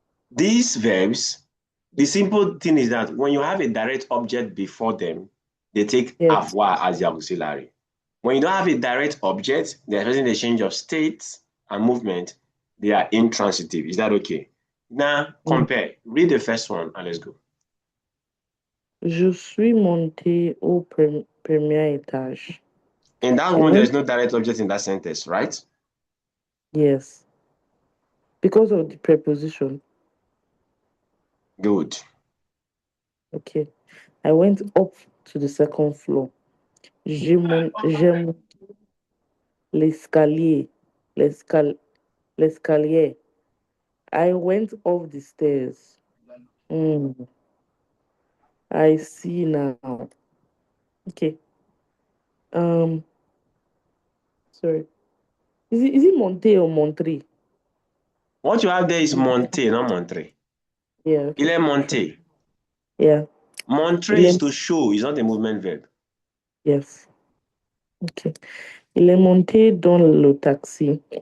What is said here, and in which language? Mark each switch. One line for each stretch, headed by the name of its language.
English: These verbs, the simple thing is that when you have a direct object before them, they take yes. avoir as the auxiliary. When you don't have a direct object, they're expressing the change of state and movement, they are intransitive. Is that okay? Now, Mm. compare. Read the first one and let's go.
French: Je suis monté au premier étage.
English: In that I one, went, there's no direct object in that sentence, right? yes, because of the preposition. Good. Okay. I went up to the second floor.
French: J'ai monté l'escalier.
English: L'escalier. I went up the stairs. Mm, I see now. Okay. Um, sorry. Is it Monte or Montre? What you have there is monter, not montrer. Yeah,
French: Il
English: okay.
French: est
English: Sure.
French: monté.
English: Yeah.
French: Montrer Il
English: is
French: est,
English: to show, it's not a movement verb. yes. Okay.
French: Il est monté dans le taxi.